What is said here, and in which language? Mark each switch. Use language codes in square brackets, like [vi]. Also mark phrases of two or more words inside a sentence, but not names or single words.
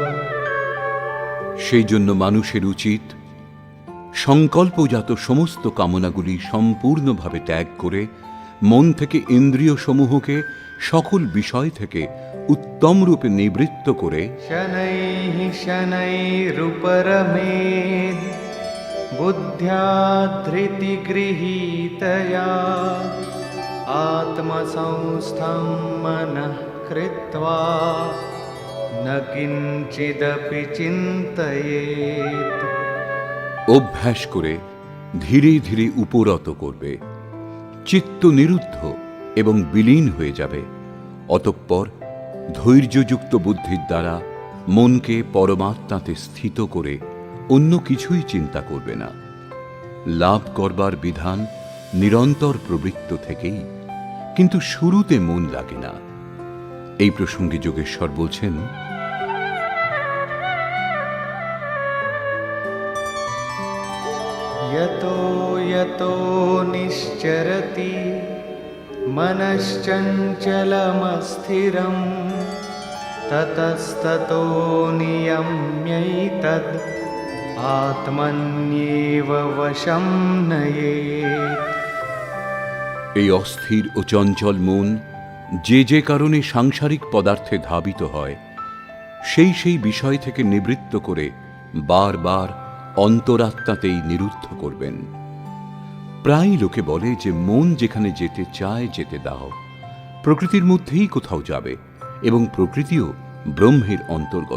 [bn] সেই জন্য মানুষের উচিত সংকল্পজাত সমস্ত কামনাগুলি সম্পূর্ণভাবে ত্যাগ করে মন থেকে ইন্দ্রিয় সমূহকে সকল বিষয় থেকে উত্তম রূপে নিবৃত্ত করে [sa] शनैः शनैरुपरमेद् बुद्ध्या धृतिगृहीतया आत्मसंस्थं मनः कृत्वा न किञ्चिदपि चिन्तयेत्। [bn] অভ্যাস করে ধীরে ধীরে উপরত করবে, চিত্ত নিরুদ্ধ এবং বিলীন হয়ে যাবে। অতঃপর ধৈর্যযুক্ত বুদ্ধির দ্বারা মনকে পরমাত্মাতে স্থিত করে অন্য কিছুই চিন্তা করবে না। লাভ করবার বিধান নিরন্তর প্রবৃত্ত থেকেই, কিন্তু শুরুতে মন লাগে না। এই প্রসঙ্গে যোগেশ্বর বলছেন, [sa] यतो यतो निश्चरति मनश्चञ्चलमस्थिरं ततस्ततो नियम्यैतद् आत्मन्येव वशं नयेत्। [bn] এই অস্থির ও চঞ্চল মন যে যে কারণে সাংসারিক পদার্থে ধাবিত হয়, সেই বিষয় থেকে নিবৃত্ত করে বারবার অন্তরাত্মাতেই নিরুদ্ধ করবেন। প্রায় লোকে বলে যে মন যেখানে যেতে চায় যেতে দাও, প্রকৃতির মধ্যেই কোথাও যাবে এবং প্রকৃতিও ব্রহ্মের অন্তর্গত।